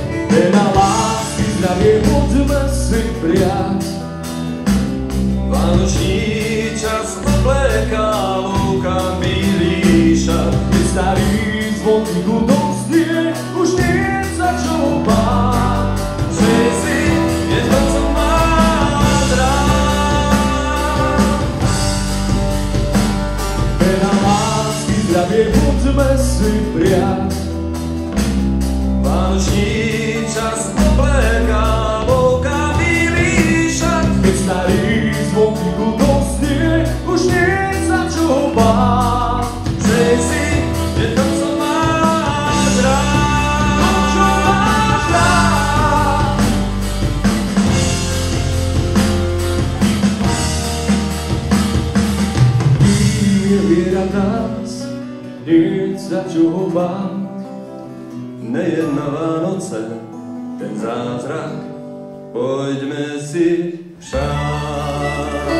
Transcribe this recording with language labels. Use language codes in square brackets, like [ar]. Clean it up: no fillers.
[sk] Veľa lásky, zdravie, poďme si prijať. [cs] Vánoční čas obléká, loukám bílý šat. [sk] Keď starý zvoníku doznie, už nie za čo báť. [cs] Přej si jen to, co máš rád. [sk] Veľa lásky, zdravie, poďme si prijať. [cs] Vánoční čas obléká, loukám bílý šat. [sk] Keď starý zvoníku doznie, už nie za čo báť. [cs] Přej si jen to, co máš rád. [sk] Čo máš rád? Kým je viera v nás, nie za čo báť. [cs] Nejen na Vánoce, ten zázrak, pojďme si přát.